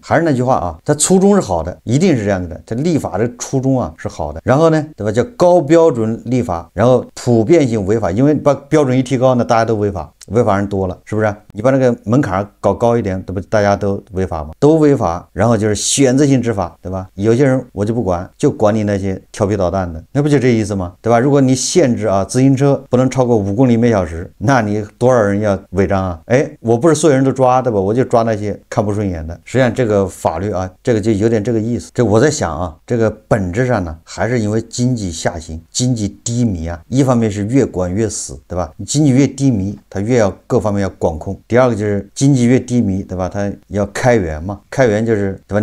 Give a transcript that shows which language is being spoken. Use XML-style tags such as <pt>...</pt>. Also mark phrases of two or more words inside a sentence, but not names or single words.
<zh>還是那句話啊，它初衷是好的，一定是這樣子的。這立法的初衷啊是好的。然後呢，對吧？叫高標準立法，然後普遍性違法，因為把標準一提高呢，大家都違法。違法人多了，是不是？你把那個門檻搞高一點，對不？大家都違法嘛，都違法，然後就是選擇性執法，對吧？有些人我就不管，就管你那些調皮搗蛋的，那不就這意思嗎？對吧？如果你限制啊，自行車不能超過5公里每小時，那你多少人要違章啊？哎，我不是所有人都抓，對吧？我就抓那些看不順眼的。實際上這個法律啊，這個就有點這個意思。這我在想啊，這個本質上呢，還是因為經濟下行，經濟低迷啊。一方面是越管越死，對吧？你經濟越低迷，它越要各方面要管控。第二個就是經濟越低迷，對吧？它要開源嘛，開源就是對吧？</zh>